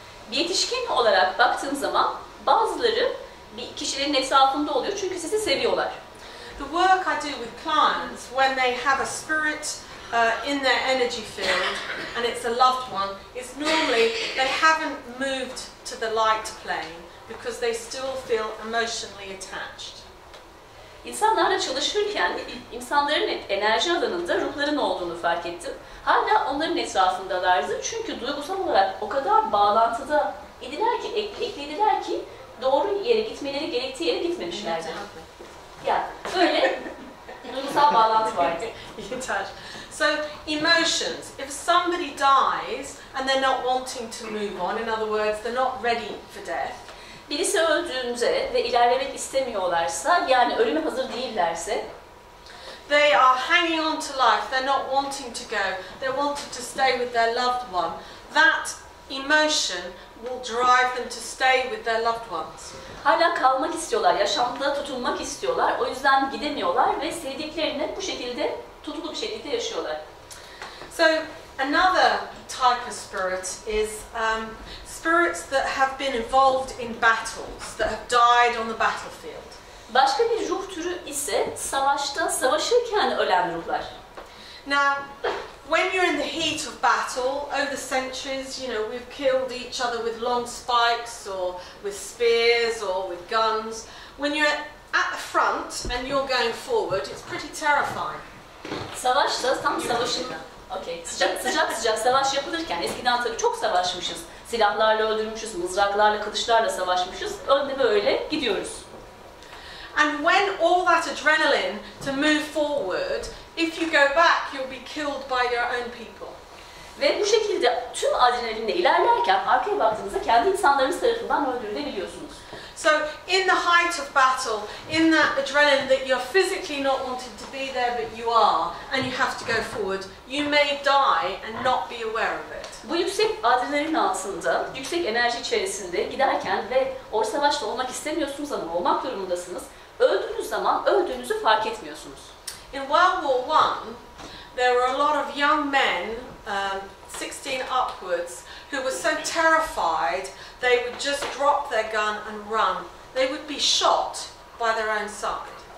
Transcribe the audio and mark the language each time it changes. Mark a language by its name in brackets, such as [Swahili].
[Turkish] Bir yetişkin olarak baktığım zaman bazıları bir kişilerin etrafında oluyor çünkü sizi seviyorlar. [English] The work I do with clients, when they have a spirit in their energy field and it's a loved one, it's normally they haven't moved to the light plane because they still feel emotionally attached. [Turkish] İnsanlarla çalışırken insanların enerji alanında ruhların olduğunu fark ettim. Hala onların etrafındalardı çünkü duygusal olarak o kadar bağlantıda idiler ki, eklediler ki doğru yere gitmeleri gerektiği yere gitmemişlerdi. Yani böyle duygusal bağlantı vardı. [English] So emotions, if somebody dies and they're not wanting to move on, in other words, they're not ready for death. [Turkish] Birisi öldüğünde ve ilerlemek istemiyorlarsa, yani ölüme hazır değillerse, [English] they are hanging on to life, they're not wanting to go, they're wanting to stay with their loved one. That emotion will drive them to stay with their loved ones. [Turkish] Hala kalmak istiyorlar, yaşamda tutunmak istiyorlar, o yüzden gidemiyorlar ve sevdiklerini bu şekilde tutulu bir şekilde yaşıyorlar. [English] So another type of spirit is spirits that have been involved in battles, that have died on the battlefield. [Turkish] Başka bir ruh türü ise savaşta, savaşırken ölen ruhlar. [English] Now, when you're in the heat of battle, over the centuries, you know, we've killed each other with long spikes or with spears or with guns. When you're at the front and you're going forward, it's pretty terrifying. [Turkish] Savaşta, tam savaşın, sıcak savaş yapılırken, eskiden tabii çok savaşmışız. Silahlarla öldürmüşüz, mızraklarla, kılıçlarla savaşmışız. Önde böyle gidiyoruz. [English] And when all that adrenaline to move forward, if you go back, you'll be killed by your own people. [Turkish] Ve bu şekilde tüm adrenalinle ilerlerken arkaya baktığınızda kendi insanlarınız tarafından öldürülebiliyorsunuz. [English] So in the height of battle, in that adrenaline that you're physically not wanting to be there but you are, and you have to go forward, you may die and not be aware of it. [Turkish] Bu yüksek adrenalin altında, yüksek enerji içerisinde giderken ve o savaşta olmak istemiyorsunuz ama olmak durumundasınız. Öldüğünüz zaman öldüğünüzü fark etmiyorsunuz. [English] In World War I, there were a lot of young men, 16 upwards, who were so terrified they would just drop their gun and run. They would be shot by their own side.